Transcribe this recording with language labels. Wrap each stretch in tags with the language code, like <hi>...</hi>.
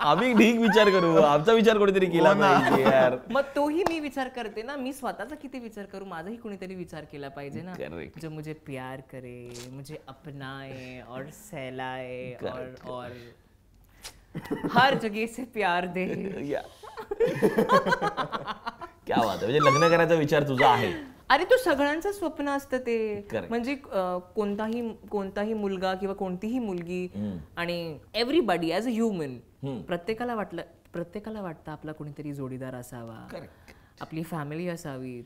<mr>आम्ही ढीक विचार करू, आमचा विचार कोणीतरी केला पाहिजे यार. मग तोही मी विचार करते ना, मी स्वतःचा किती विचार करू, माझाही कोणीतरी विचार केला पाहिजे ना.</mr> <hi>जो मुझे प्यार करे, मुझे अपनाए और सहलाए और हर जगह से प्यार दे.</hi> <mr>क्या बात आहे, म्हणजे लग्न करायचा विचार तुझा आहे. अरे तो सगळ्यांचं स्वप्न असतं ते, म्हणजे कोणताही मुलगा किंवा कोणतीही मुलगी आणि</mr> <en>everybody as a human</en> <mr>प्रत्येकाला वाटतं आपला कोणीतरी जोडीदार असावा, आपली फॅमिली असावी.</mr>